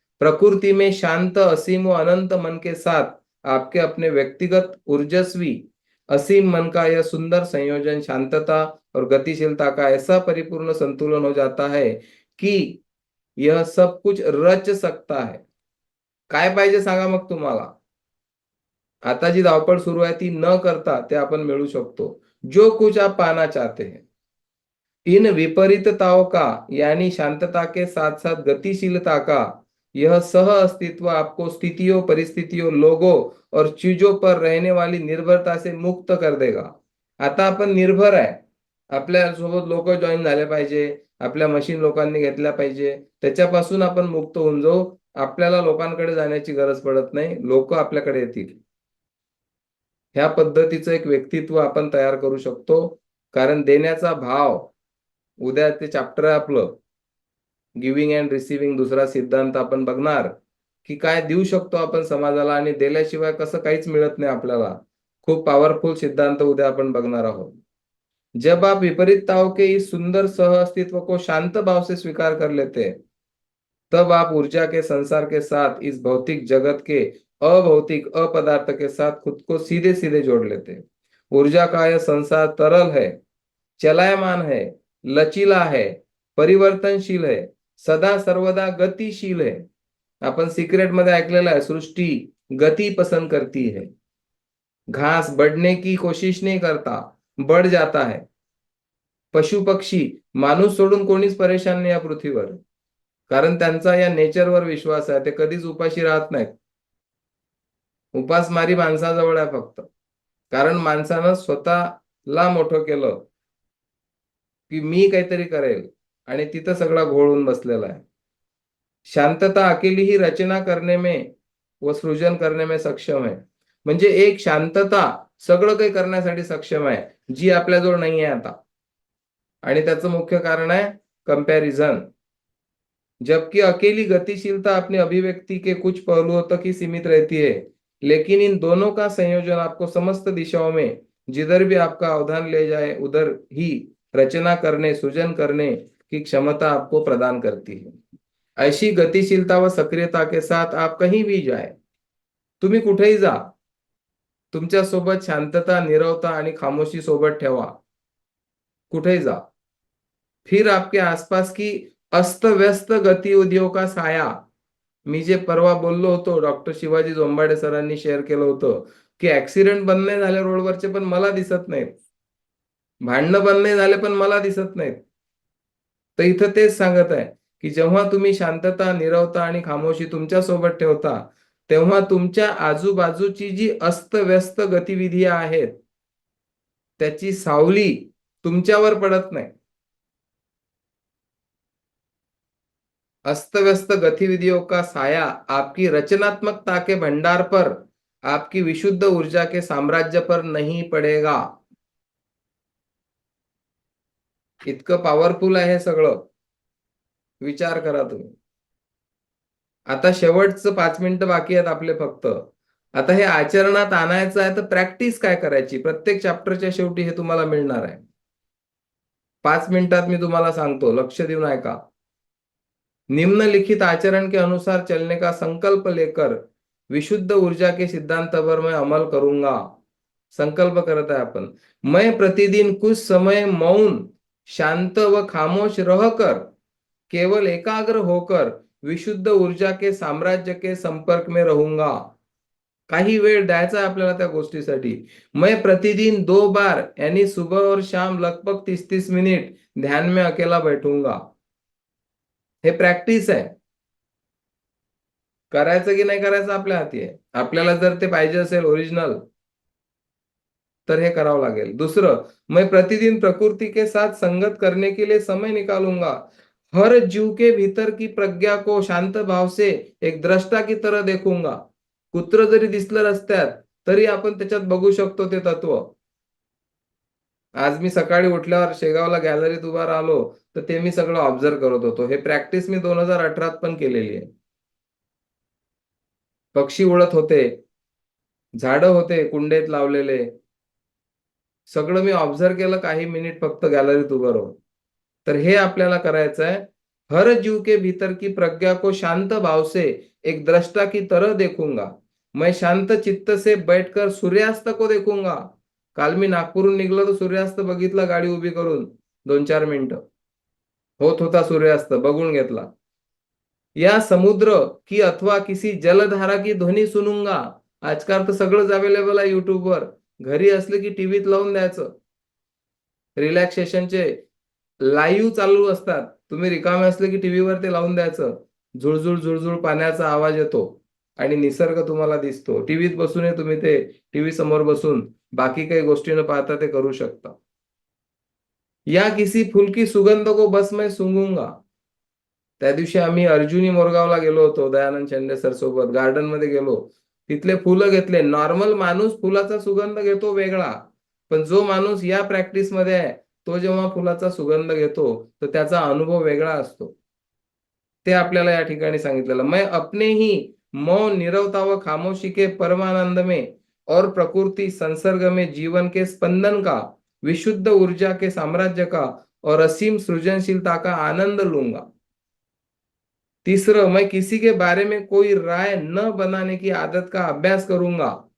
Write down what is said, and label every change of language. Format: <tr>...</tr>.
<hi>प्रकृति में शांत, असीम व अनंत मन के साथ आपके अपने व्यक्तिगत ऊर्जस्वी असीम मन का यह सुंदर संयोजन शांतता और गतिशीलता का ऐसा परिपूर्ण संतुलन हो जाता है कि यह सब कुछ रच सकता है.</hi> <mr>काय पाहिजे सांगा मग तुम्हाला? आता जी धावपळ सुरू आहे ती न करता ते आपण मिळू शकतो.</mr> <hi>जो कुछ आप पाना चाहते हैं, इन विपरीतताओं का यानी शांतता के साथ साथ गतिशीलता का यह सह अस्तित्व आपको स्थितियों, परिस्थितियों, लोगों और चीजों पर रहने वाली निर्भरता से मुक्त कर देगा.</hi> <mr>आता आपण निर्भर आहे. आपल्या सोबत लोक जॉईन झाले पाहिजे, आपल्या मशीन लोकांनी घेतल्या पाहिजे, त्याच्यापासून आपण मुक्त होऊन जाऊ. आपल्याला लोकांकडे जाण्याची गरज पडत नाही, लोक आपल्याकडे येतील. ह्या पद्धतीचं एक व्यक्तित्व आपण तयार करू शकतो. कारण देण्याचा भाव, उद्या ते चॅप्टर आहे आपलं</mr> <en>giving and receiving,</en> <mr>दुसरा सिद्धांत आपण बघणार की काय देऊ शकतो आपण समाजाला आणि दिल्याशिवाय कसं काहीच मिळत नाही आपल्याला. खूप पॉवरफुल सिद्धांत उद्या आपण बघणार आहोत.</mr> <hi>जब आप विपरीतताओं के इस सुंदर सह अस्तित्व को शांत भाव से स्वीकार कर लेते हैं, तब आप ऊर्जा के संसार के साथ इस भौतिक जगत के अभौतिक अपदार्थ के साथ खुद को सीधे सीधे जोड़ लेते हैं. ऊर्जा का यह संसार तरल है, चलायमान है, लचीला है, परिवर्तनशील है, सदा सर्वदा गतिशील है.</hi> <mr>आपण सिक्रेट मध्ये ऐकलेलं आहे,</mr> <hi>सृष्टी गति पसंद करती है. घास बढ़ने की कोशिश नहीं करता, बढ़ जाता है.</hi> <mr>पशु पक्षी, माणूस सोडून कोणीच परेशान नाही या पृथ्वीवर, कारण त्यांचा या नेचरवर विश्वास आहे. ते कधीच उपाशी राहत नाहीत. उपासमारी माणसाजवळ आहे फक्त, कारण माणसानं स्वतःला मोठं केलं की मी काहीतरी करेल, आणि तिथं सगळा घोळून बसलेला आहे.</mr> <hi>शांतता अकेली ही रचना करने में व सृजन करने में सक्षम है.</hi> <mr>म्हणजे एक शांतता सगळं काही करण्यासाठी सक्षम आहे, जी आपल्याजवळ नाही आहे आता. आणि त्याचं मुख्य कारण आहे कंपैरिजन.</mr> <hi>जबकि अकेली गतिशीलता अपनी अभिव्यक्ति के कुछ पहलुओं तक ही सीमित रहती है, लेकिन इन दोनों का संयोजन आपको समस्त दिशाओं में जिधर भी आपका अवधान ले जाए उधर ही रचना करने, सृजन करने की क्षमता आपको प्रदान करती है. ऐसी गतिशीलता व सक्रियता के साथ आप कहीं भी जाए,</hi> <mr>तुम्ही कुठेही जा, तुमच्या सोबत शांतता, नीरवता आणि खामोशी सोबत ठेवा. कुठेही जा.</mr> <hi>फिर आपके आसपास की अस्त व्यस्त गतिविधियों का साया,</hi> <mr>मी जे परवा बोललो होतो, डॉक्टर शिवाजी जोंबाडे सरांनी शेअर केलं होतं की ऍक्सिडेंट बंद नाही झाले रोडवरचे, पण मला दिसत नाहीत. भांडणं बंद नाही झाले, पण मला दिसत नाहीत. तर इथं तेच सांगत आहे की जेव्हा तुम्ही शांतता, नीरवता आणि खामोशी तुमच्या सोबत ठेवता, तेव्हा तुमच्या आजूबाजूची जी अस्तव्यस्त गतिविधी आहेत त्याची सावली तुमच्यावर पडत नाही.</mr> <hi>अस्त व्यस्त गतिविधियों का साया आपकी रचनात्मकता के भंडार पर, आपकी विशुद्ध ऊर्जा के साम्राज्य पर नहीं पडेगा.</hi> <mr>इतकं पॉवरफुल आहे हे सगळं. विचार करा तुम्ही. आता शेवटचं 5 मिनिटं बाकी आहेत आपले फक्त. आता हे आचरणात आणायचं आहे तर प्रॅक्टिस काय करायची? प्रत्येक चॅप्टरच्या शेवटी हे तुम्हाला मिळणार आहे. 5 मिनिटात मी तुम्हाला सांगतो, लक्ष देऊन ऐका.</mr> <hi>निम्नलिखित आचरण के अनुसार चलने का संकल्प लेकर विशुद्ध ऊर्जा के सिद्धांत पर मैं अमल करूंगा.</hi> <mr>संकल्प करत आहे आपण.</mr> <hi>मैं प्रतिदिन कुछ समय मौन, शांत व खामोश रहकर केवल एकाग्र होकर विशुद्ध ऊर्जा के साम्राज्य के संपर्क में रहूंगा.</hi> <mr>काही वेळ द्यायचा आहे आपल्याला त्या गोष्टीसाठी.</mr> <hi>मैं प्रतिदिन 2 बार यानी सुबह और शाम लगभग 30-30 मिनिट ध्यान में अकेला बैठूंगा.</hi> <mr>हे प्रॅक्टिस आहे. करायचं की नाही करायचं आपल्या हाती आहे. आपल्याला जर ते पाहिजे असेल ओरिजिनल तर हे करावं लागेल.</mr> <hi>दुसरं, मैं प्रतिदिन प्रकृति के साथ संगत करने के लिए समय निकालूंगा. हर जीव के भीतर की प्रज्ञा को शांत भाव से एक द्रष्टा की तरह देखूंगा.</hi> <mr>कुत्र जरी दिसलं रस्त्यात तरी आपण त्याच्यात बघू शकतो ते तत्व. आज मी सकाळी उठल्यावर शेगावला गॅलरीत उभा राहिलो तर ते मी सगळं ऑब्झर्व करत होतो. हे प्रॅक्टिस मी 2018 पण केलेली आहे. पक्षी उडत होते, झाडं होते कुंडेत लावलेले, सगळं मी ऑब्झर्व केलं काही मिनिट फक्त गॅलरीत उभं राहून. तर हे आपल्याला करायचं आहे.</mr> <hi>हर जीव के भीतर की प्रज्ञा को शांत भाव से एक दृष्टा की तरह देखूंगा. मैं शांत चित्त से बैठकर सूर्यास्त को देखूंगा.</hi> <mr>काल मी नागपूरहून निघलो तर सूर्यास्त बघितला गाडी उभी करून 2-4 मिनिटं. होत होता सूर्यास्त, बघून घेतला.</mr> <hi>या समुद्र की अथवा किसी जलधारा की ध्वनी सुनूंगा.</hi> <mr>आजकाल तर सगळंच अवेलेबल आहे युट्यूबवर. घरी असले की टीव्हीत लावून द्यायचं. रिलॅक्सेशनचे लाईव्ह चालू असतात. तुम्ही रिकामे असले की टीव्हीवर ते लावून द्यायचं. झुळझुळ झुळझुळ पाण्याचा आवाज येतो आणि निसर्ग तुम्हाला दिसतो. टीव्हीत बसूनही तुम्ही ते टीव्ही समोर बसून बाकी काही गोष्टी न पाहता ते करू शकता.</mr> <hi>या किसी फूल की सुगंध को बस मैं सूंघूंगा.</hi> <mr>त्या दिवशी आम्ही अर्जुनी मोरगावला गेलो होतो दयानंद शेंडे सर सोबत. गार्डन मध्ये गेलो, तिथले फुलं घेतले. नॉर्मल माणूस फुलाचा सुगंध घेतो वेगळा, पण जो माणूस या प्रॅक्टिस मध्ये आहे तो जेव्हा फुलाचा सुगंध घेतो तर त्याचा अनुभव वेगळा असतो. ते आपल्याला या ठिकाणी सांगितलेलं.</mr> <hi>मैं अपने ही मौन, निरवता व खामोशी के परमानंद में और प्रकृति संसर्ग में जीवन के स्पंदन का, विशुद्ध ऊर्जा के साम्राज्य का और असीम सृजनशीलता का आनंद लूंगा. तीसरं, मैं किसी के बारे में कोई राय न बनाने की आदत का अभ्यास करूंगा.</hi>